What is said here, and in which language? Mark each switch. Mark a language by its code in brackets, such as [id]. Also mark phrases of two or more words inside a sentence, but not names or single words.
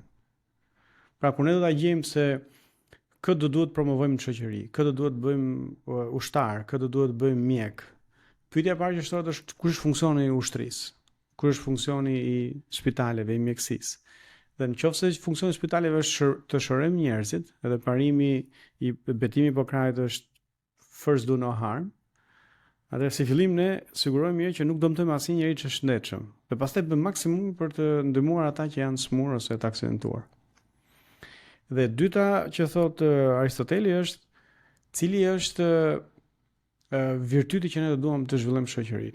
[sq] Pra kur ne do ta gjejmë se këtë do duhet promovojmë në shoqëri, këtë do duhet bëjmë ushtar, këtë do duhet bëjmë mjek. Pyetja e parë që shtohet është kush është funksioni i ushtrisë? Kush është funksioni i spitaleve, i mjekësisë? Dhe nëse funksioni i spitaleve është të shërojmë njerëzit, edhe parimi i betimi Hipokrait është [en] first do no harm, [sq] atëherë si fillim ne sigurojmë mirë që nuk dëmtojmë asnjë njerëz që është shëndetshëm. Dhe pastaj bëjmë maksimum për të ndihmuar ata që janë smur ose të aksidentuar. Dhe dyta që thot Aristoteli është cili është virtyti që ne do duam të zhvillojmë shoqëri.